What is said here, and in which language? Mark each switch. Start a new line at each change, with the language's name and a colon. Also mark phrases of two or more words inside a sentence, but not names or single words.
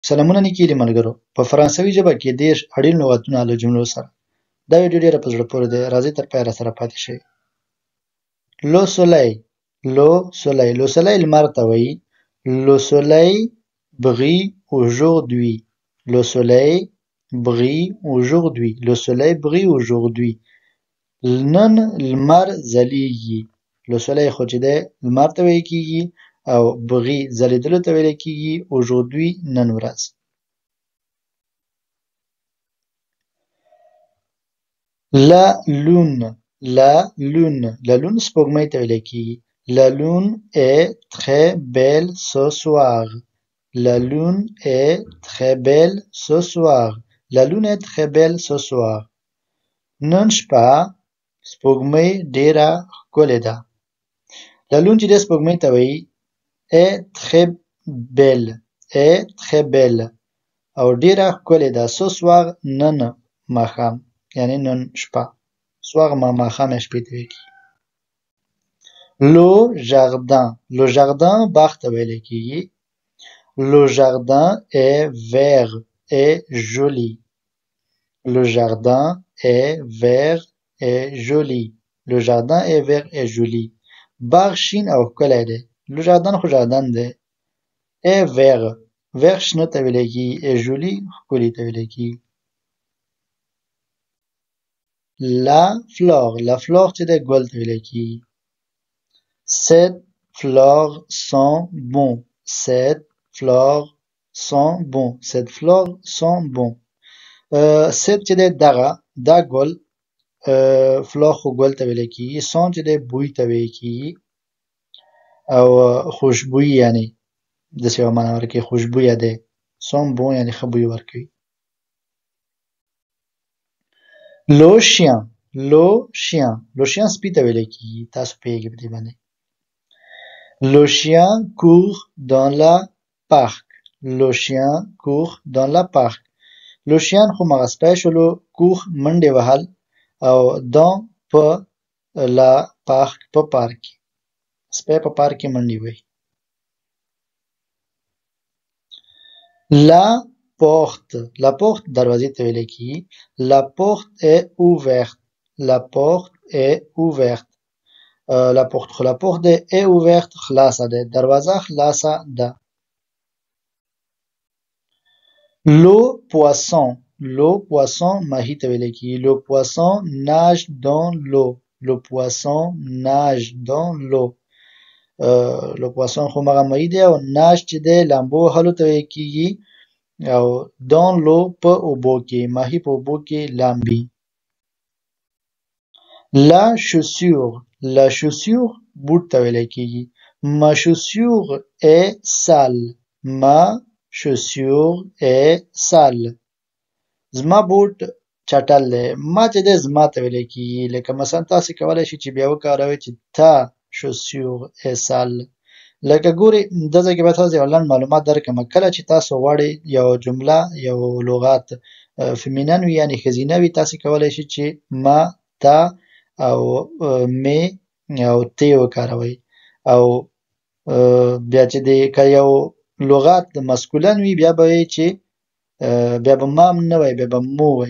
Pashto: سلامونه نیکې ملګرو. په فرانسوي ژبه کې 30 اړین لغتونه له جملو سره. دا ویډیو ډېره په زړه پورې ده. راځئ تر پایه راسره پاتې شئ.
French: Le soleil, Le soleil, Le soleil
Pashto: لمر ته وایي.
French: Le soleil brille aujourd'hui. Le soleil brille aujourd'hui. Le soleil brille aujourd'hui.
Pashto: نن لمر ځلیږي.
French: Le soleil
Pashto: خو چې دی لمر ته ویل کېږي او بغي ځلیدلو ته ویل کېږي aujourd'hui نن ورځ.
French: La lune, la lune, la lune
Pashto: سپوږمۍ ته ویل کېږي.
French: La lune est très belle ce soir. La lune est très belle ce soir. La lune est très belle ce soir.
Pashto: نن شپه سپوږمۍ ډېره ښکلې ده.
French: La lune
Pashto: چې دی سپوږمۍ ته وایي
French: est très belle, est très belle
Pashto: او ډېره ښکلې ده.
French: Ce soir
Pashto: نن ماښام یعنی نن شپه. soir ماښام یا شپې ته ویل کېږي.
French: Le jardin, le jardin
Pashto: باغ ته ویل کېږي.
French: Le jardin est vert et joli. Le jardin est vert et joli. Le jardin est vert et joli.
Pashto: باغ شین او ښکلی دی.
French: Le jardin خو jardin دی. est vert, vert
Pashto: شنه ته ویل کېږي.
French: et joli
Pashto: ښکلي ته ویل کېږي.
French: La fleur, la fleur
Pashto: چې دی ګل ته ویل کېږي.
French: Cette fleurs sont bon. Cette fleurs sont bon. Cette fleurs sont bon.
Pashto: cette چې دی دغه دا ګل fleur خو ګل ته ویل کېږي. sont چې دی بوی ته ویل کېږي او خوشبويي یعنی داسې یوه معنا ورکوي. خوشبویه دی.
French: sont bon
Pashto: یعنی ښه بوی ورکوي.
French: Le chien, le chien, le chien
Pashto: سپي ته ویل کېږي. تاسو پوهېږئ په دې باندې.
French: Le chien court dans la parc. Le chien court dans la parc. Le chien
Pashto: خو مغه سپی شولو. court منډې وهل او dans په
French: la parc
Pashto: په پارک کې. سپی په پارک کې منډې وهي.
French: La porte, la porte
Pashto: دروازې ته ویل کېږي.
French: La porte est ouverte. La porte est ouverte. La porte خو la porte est ouverte
Pashto: خلاصه ده. دروازه خلاصه ده.
French: Le poisson, le poisson
Pashto: ماهي ته ویل کېږي.
French: Le poisson nage dans l'eau. Le poisson nage dans l'eau. le poisson
Pashto: خو مغه ماهي دی او nage چې دی لامبو وهلو ته ویل کېږي او
French: dans l'eau
Pashto: په اوبو کې. ماهي په اوبو کې لامبي.
French: La chaussure, la chaussure
Pashto: بوټ ته ویل کېږي.
French: Ma chaussure est sale. Ma chaussure est sale.
Pashto: زما بوټ چټل دی. ما چې دی زما ته ویل کېږي. لکه مثلا تاسې کولی شئ چې بیا وکاروئ چې
French: ta chaussure est sale.
Pashto: لکه ګورئ دا ځای کې باید تاسو یو لنډ معلومات درکړم. کله چې تاسو غواړئ یو جمله یو لغات فیمینن وي یعنې ښځینه وي تاسې کولی شئ چې ما تا او می او تی وکاروئ او بیا چې دی که یو لغات مسکولن وي بیا به وایئ چې بیا به مام نه وایي بیا به مو وایي.